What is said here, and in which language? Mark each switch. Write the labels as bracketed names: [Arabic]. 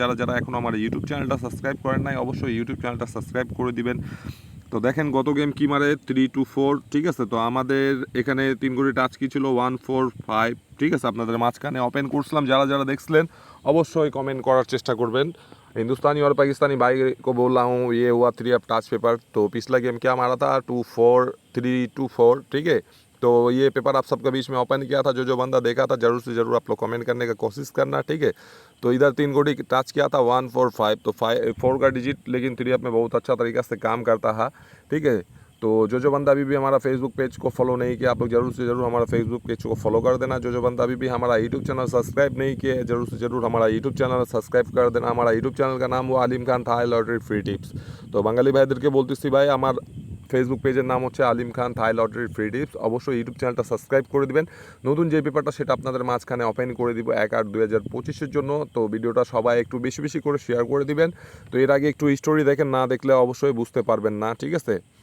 [Bangla] যারা যারা এখন আমার ইউটিউব চ্যানেলটা সাবস্ক্রাইব করেন নাই, অবশ্যই ইউটিউব চ্যানেলটা সাবস্ক্রাইব করে দিবেন। তো দেখেন গত গেম কি মারে 3-2-4, ঠিক আছে। তো আমাদের এখানে 3 কোটি টাচ কি ছিল 1-4-5, ঠিক আছে। আপনাদের মাঝখানে ওপেন করছিলাম, যারা যারা দেখছিলেন অবশ্যই কমেंट করার চেষ্টা করবেন। [Hindi] हिंदुस्तानी और पाकिस्तानी भाई को बोल रहा हूँ, ये हुआ थ्री अप टाच पेपर। तो पिछला गेम क्या मारा था 2-4-3-2-4, ठीक है। तो ये पेपर आप सबके बीच में ओपन किया था, जो बंदा देखा था ज़रूर से ज़रूर आप लोग कमेंट करने का कोशिश करना, ठीक है। तो इधर 3 कोटी टच किया था 1-4-5, तो 4 का डिजिट लेकिन थ्री अप में बहुत अच्छा तरीक़ा से काम करता है, ठीक है। तो जो बंदा अभी भी हमारा फेसबुक पेज को फॉलो नहीं किया, आप लोग ज़रूर से ज़रूर हमारा फेसबुक पेज को फॉलो कर देना। जो बंदा अभी भी हमारा यूट्यूब चैनल सब्सक्राइब नहीं किया है, ज़रूर से ज़रूर हमारा यूट्यूब चैनल सब्सक्राइब कर देना। हमारा यूट्यूब चैनल का नाम हुआ आलिम Khan Thai lottery free tips. [Bangla] तो বাঙালি ভাইদেরকে বলতেছি, ভাই আমার ফেসবুক পেজের নাম হচ্ছে আলিম খান থাই লটারি ফ্রি টিপস। অবশ্যই ইউটিউব চ্যানেলটা সাবস্ক্রাইব করে দিবেন। নতুন যে পেপারটা সেটা আপনাদের মাঝখানে ওপেন করে দিব 1/8/2025 জন্য। তো ভিডিওটা সবাই একটু বেশি বেশি করে শেয়ার করে দিবেন। তো এর আগে একটু স্টোরি দেখেন, না দেখলে অবশ্যই বুঝতে পারবেন না, ঠিক আছে।